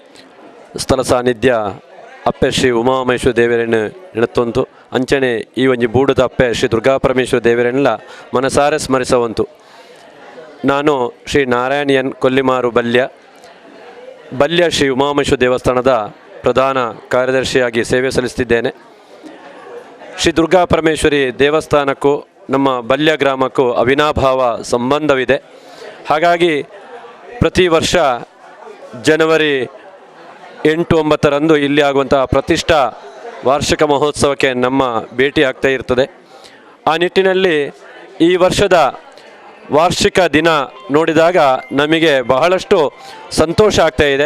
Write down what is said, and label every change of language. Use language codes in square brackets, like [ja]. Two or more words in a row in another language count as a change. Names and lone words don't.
[tcy] ಸ್ಥಳ ಸಾನ್ನಿಧ್ಯ ಅಪ್ಪೆ ಶ್ರೀ ಉಮಾಮಹೇಶ್ವರ ದೇವರನ್ನು ನೆನತ್ತೊಂತು ಅಂಚನೆ ಈ ಒಂಜಿ ಬೂಡದ ಅಪ್ಪೆ ಶ್ರೀ ದುರ್ಗಾ ಪರಮೇಶ್ವರ ದೇವರನ್ನೆಲ್ಲ ಮನಸಾರೆ ಸ್ಮರಿಸವಂತು. [kn] ನಾನು ಶ್ರೀ ನಾರಾಯಣಿಯನ್ ಕೊಲ್ಲಿಮಾರು ಬಲ್ಯ ಶ್ರೀ ಉಮಾಮಹೇಶ್ವರ ದೇವಸ್ಥಾನದ ಪ್ರಧಾನ ಕಾರ್ಯದರ್ಶಿಯಾಗಿ ಸೇವೆ ಸಲ್ಲಿಸುತ್ತಿದ್ದೇನೆ. ಶ್ರೀ ದುರ್ಗಾ ಪರಮೇಶ್ವರಿ ದೇವಸ್ಥಾನಕ್ಕೂ ನಮ್ಮ ಬಲ್ಯ ಗ್ರಾಮಕ್ಕೂ ಅವಿನಾಭಾವ ಸಂಬಂಧವಿದೆ. ಹಾಗಾಗಿ ಪ್ರತಿ ವರ್ಷ ಜನವರಿ 8-9ರಂದು ಇಲ್ಲಿ ಆಗುವಂತಹ ಪ್ರತಿಷ್ಠಾ ವಾರ್ಷಿಕ ಮಹೋತ್ಸವಕ್ಕೆ ನಮ್ಮ ಭೇಟಿ ಆಗ್ತಾ ಇರ್ತದೆ. ಆ ನಿಟ್ಟಿನಲ್ಲಿ ಈ ವರ್ಷದ ವಾರ್ಷಿಕ ದಿನ ನೋಡಿದಾಗ ನಮಗೆ ಬಹಳಷ್ಟು ಸಂತೋಷ ಆಗ್ತಾ ಇದೆ.